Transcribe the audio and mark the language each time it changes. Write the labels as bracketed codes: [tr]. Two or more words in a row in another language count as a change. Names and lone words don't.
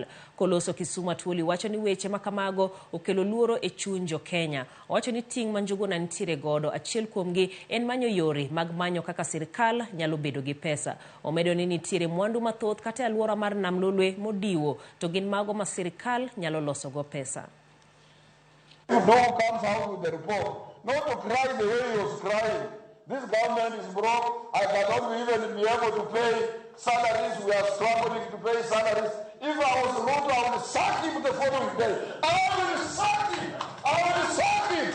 [luo] Koloso Kisumu, Atwoli wacho ni weche makamago okelo luoro e chuny Jo-Kenya. Wacho ni ting' ma Njuguna nitiere godo achiel kuomgi en manyo yore mag manyo kaka sirkal nyalo bedo gi pesa. Omedo ni nitiere mwandu mathoth kata alwora mar nam lolwe modiwo to gin mago ma sirkal nyalo loso go pesa. [en] If no one comes out with the report, not to cry the way he was crying. This government is broke. I cannot even be able to pay salaries. We are struggling to pay salaries. If I was Ruto, I would sack him the following day. I will sack him. I will sack him.